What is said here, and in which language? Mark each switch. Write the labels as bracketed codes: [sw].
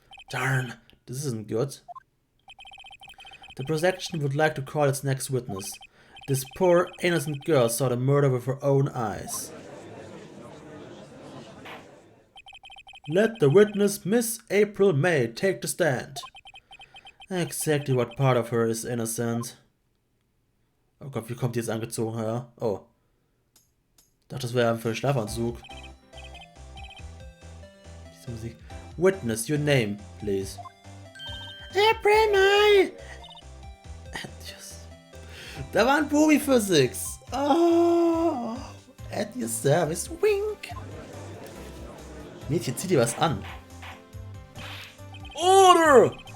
[en] Darn, this isn't good. The prosecution would like to call its next witness. This poor, innocent girl saw the murder with her own eyes. Let the witness, Miss April May, take the stand. Exactly what part of her is innocent? [de] Oh Gott, wie kommt die jetzt angezogen, ja? Oh. Ich dachte, das wäre für einen Schlafanzug. Diese Musik. [en] Witness, your name, please. April May! [de] Da war ein Bubi Physics. Oh. [en] At your service, wink. [de] Mädchen, zieh dir was an. [en] Order!